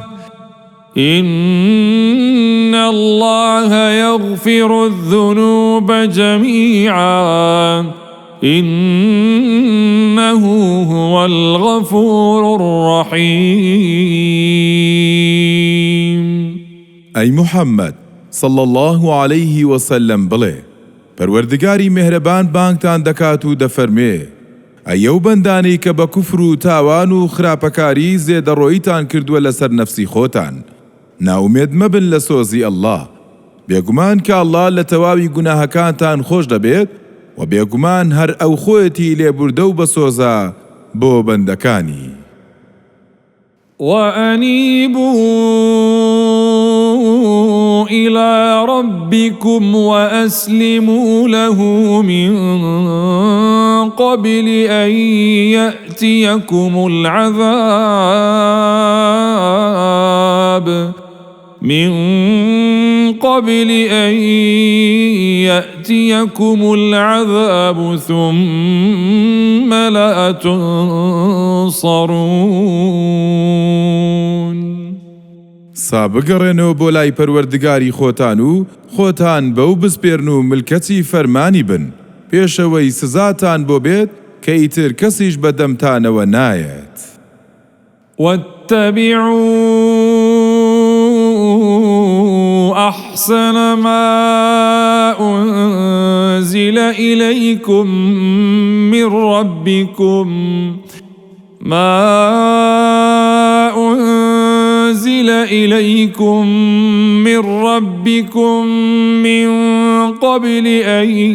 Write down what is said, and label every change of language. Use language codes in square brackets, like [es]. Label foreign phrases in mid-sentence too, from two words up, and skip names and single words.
[ar] إن الله يغفر الذنوب جميعا إنه هو الغفور الرحيم. أي محمد صلى الله عليه وسلم [ckb] بڵێ پەروەردگاری مهرەبان بانگتان دەکات و دەفەرمێ ئەو بەندانەی کە بە کوفر و تاوان و خراپەکاری زێدەڕۆییتان کردووە لەسەر نەفسی خۆتان ناومێد مەبن لە سۆزی ئەڵڵا بێگومان کە ئەڵڵا لە تەواوی گوناهەکانتان خۆش دەبێت و بێگومان هەر ئەو خۆیەتی لێبوردە و بەسۆزە بۆ بەندەکانی. [ar] وأنيبوا إلى ربكم وأسلموا له من قبل أن يأتيكم العذاب ثم لا تنصرون. [ckb] سابگەڕێنەوە بۆ لای پەروەردگاری خۆتان و خۆتان بەو بسپێرن و ملکەتی فەرمانی بن پێشەوەی سزاتان بۆ بێت کە ئیتر کەسیش بەدەمتانەوە نایەت. [ar] واتبعوا أحسن ما أنزل إليكم من ربكم من قبل أن